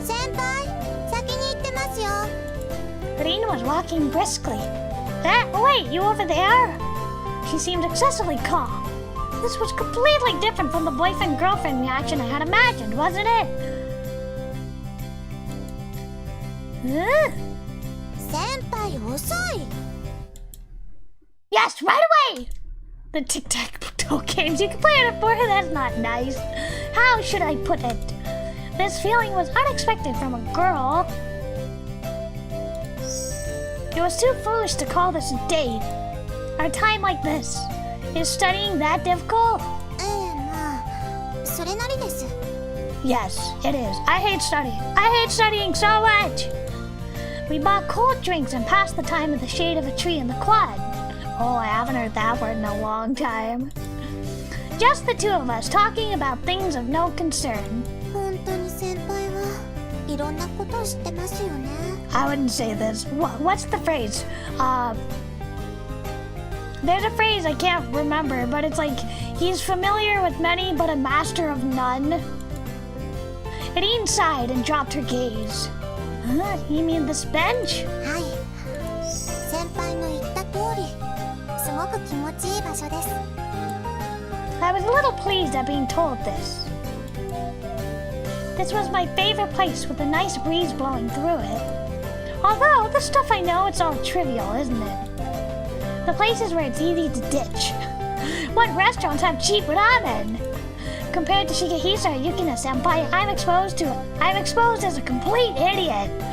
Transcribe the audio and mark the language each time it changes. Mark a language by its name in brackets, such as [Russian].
[Japanese] 先輩、先に行ってますよ。 [English] Aline was walking briskly. Wait, you over there? She seemed excessively calm. This was completely different from the boyfriend-girlfriend reaction I had imagined, wasn't it? [Japanese] 先輩遅い。 [English] Yes, right away! The tic-tac-toe games, you can play it for her, that's not nice. How should I put it? This feeling was unexpected from a girl. It was too foolish to call this a date. Our time like this. Is studying that difficult? [Japanese] まあそれなりです。 [English] Yes, it is. I hate studying. I hate studying so much. We bought cold drinks and passed the time in the shade of a tree in the quad. Oh, I haven't heard that word in a long time. Just the two of us talking about things of no concern. [Japanese] 本当に先輩はいろんなことを知ってますよね。 [English] I wouldn't say this. What's the phrase? There's a phrase I can't remember, but it's like, he's familiar with many, but a master of none. Aline sighed and dropped her gaze. Huh? You mean this bench? [Japanese] はい。先輩の言った通り、すごく気持ちいい場所です。 [English] I was a little pleased at being told this. This was my favorite place with a nice breeze blowing through it. Although, the stuff I know, it's all trivial, isn't it? The places where it's easy to ditch. What restaurants have cheap ramen? Compared to Shigehisa or Yukina senpai, I'm exposed as a complete idiot.